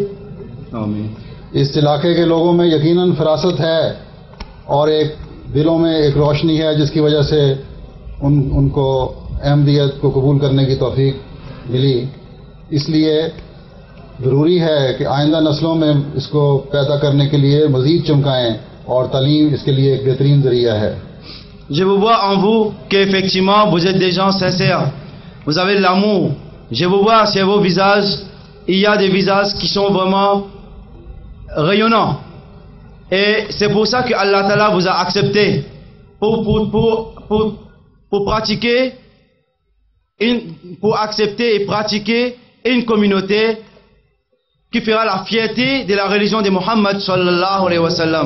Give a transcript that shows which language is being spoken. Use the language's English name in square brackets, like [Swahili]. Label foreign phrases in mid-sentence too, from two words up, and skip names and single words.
[Urdu] اس علاقے کے لوگوں میں یقیناً فراست ہے اور ایک دلوں میں ایک روشنی ہے جس کی وجہ سے ان کو احمدیت کو قبول کرنے کی توفیق ملی. اس لیے ضروری ہے کہ آئندہ نسلوں میں اس کو پیدا کرنے کے لیے مزید چمکائیں اور تعلیم اس کے لیے ایک بہترین ذریعہ ہے. [French] Je vous vois en vous qu'effectivement vous êtes des gens sincères, vous avez de l'amour. Je vous vois sur vos visages, il y a des visages qui sont vraiment rayonnants. Et c'est pour ça que [Arabic] الله تعالى [French] vous a accepté pour pratiquer, pour accepter et pratiquer une communauté qui fera la fierté de la religion de Muhammad [Arabic] صلى الله عليه وسلم.